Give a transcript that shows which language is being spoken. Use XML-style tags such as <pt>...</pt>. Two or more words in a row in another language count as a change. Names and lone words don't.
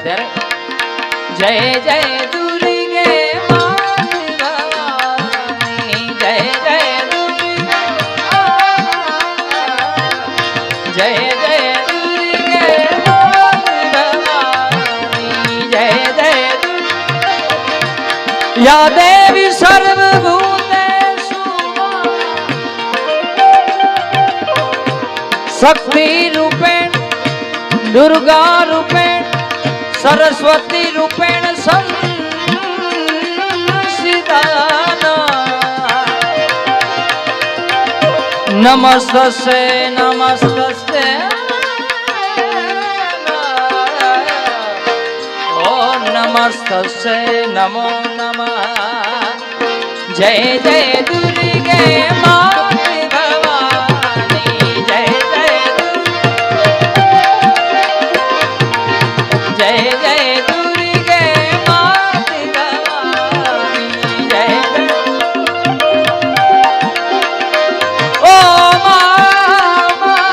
<gu>ત્યારે જય જય દુર્ગે માની ભવાની, જય જય દુર્ગે, જય જય દુર્ગે માની ભવાની, જય જય</gu> <sa>યા દેવી સર્વભૂતેષુ શક્તિ રૂપેણ दुर्गा रूपेण सरस्वती रूपेण संसिदाना नमस्ते नमस्ते ओ नमस्ते नमो नमः</sa> <hi>जय जय दुर्गे माते भवानी जय</hi> <sa>जय जय दुर्गे माते भवानी जय जय ओ मामा</sa>